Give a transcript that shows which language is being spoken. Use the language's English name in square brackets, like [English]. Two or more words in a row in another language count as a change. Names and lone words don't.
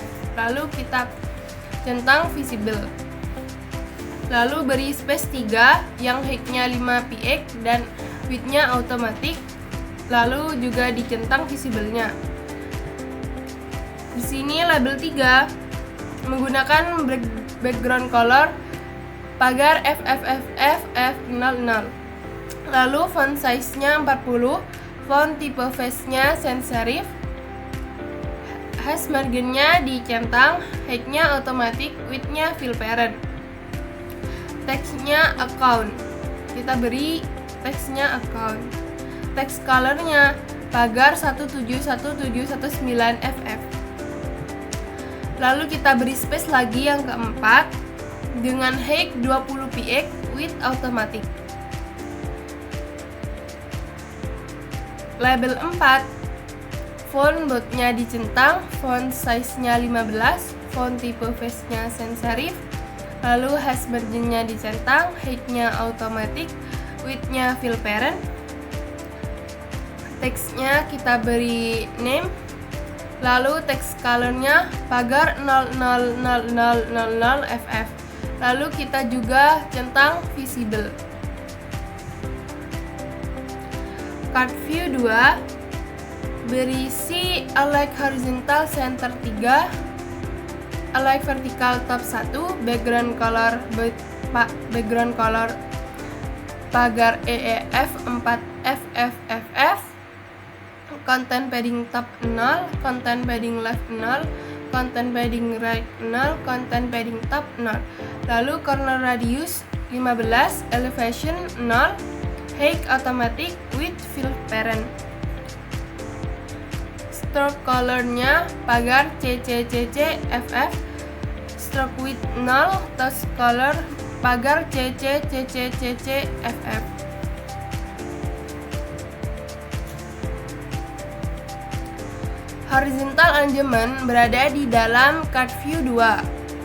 [Indonesian] Lalu kita centang visible. Lalu beri space 3 yang height-nya 5 px dan width-nya automatic. lalu juga dicentang visible-nya. Di sini label 3 menggunakan [English] background color [Indonesian] pagar FFFF00. [English] Lalu font size-nya 40, font type face-nya sans serif, hash margin-nya dicentang, height-nya automatic, width-nya fill parent. [Indonesian] Text-nya account, kita beri text-nya account. Text color-nya pagar 171719FF. Lalu kita beri space lagi yang keempat dengan height 20 px, [English] width automatic. Label 4, font bold-nya dicentang, font size-nya 15, font type face-nya sans serif, lalu hash margin-nya dicentang, height-nya automatic, width-nya fill parent. [Indonesian] Text-nya kita beri name, lalu [English] text color-nya [Indonesian] pagar 000000FF. Lalu kita juga centang visible. [English] Card view 2 berisi align horizontal center 3, align vertical top 1, background color pagar EEF 4FFFF, content padding top 0, content padding left 0, content padding right 0, content padding top 0. Lalu corner radius 15, elevation 0, height automatic, width fill parent. Stroke color-nya pagar CCCCFF, stroke width 0, touch color pagar CCCCCFF. Horizontal arrangement [Indonesian] berada di dalam [English] card view 2.